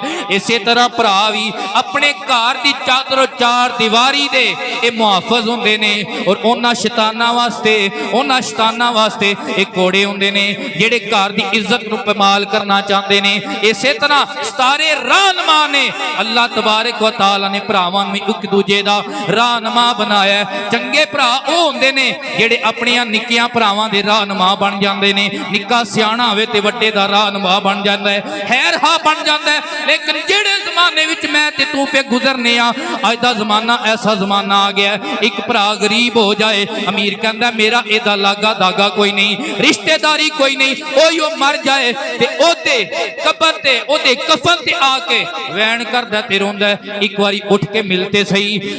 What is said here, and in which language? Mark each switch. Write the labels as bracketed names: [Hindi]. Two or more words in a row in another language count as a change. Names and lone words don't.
[Punjabi] اسے طرح بھرا بھی اپنے گھر دی چادر چار دیواری دے یہ محافظ ہندے نیں اور انہاں شیطاناں واسطے ایک کوڑے ہندے نیں جیڑے گھر دی عزت نوں پامال کرنا چاہتے نیں. اسے طرح ستارے رہنما نیں. [Arabic] الله تبارك وتعالى [Punjabi] نے بھراواں نوں ایک دوجے دا رہنما بنایا. چنگے بھرا اوہ ہندے نیں جیڑے اپنیاں نکیاں بھراواں دے رہنما بن جاندے نیں. نکا سیانا ہووے تے وڈے دا رہنما بن جاندا ہے، خیرہا بن جاندا ہے. لیکن جیڑے زمانے وچ میں تے تو پے گزرنے آں، اج دا زمانہ ایسا زمانہ آ گیا ایک بھرا غریب ہو جائے امیر کہندا میرا ایدا لاگا داگا کوئی نہیں، رشتہ داری کوئی نہیں، اویو مر جائے تے اودے قبر تے اودے کفن تے آ کے وین کردا تے روندا ایک باری اٹھ کے ملتے سہی.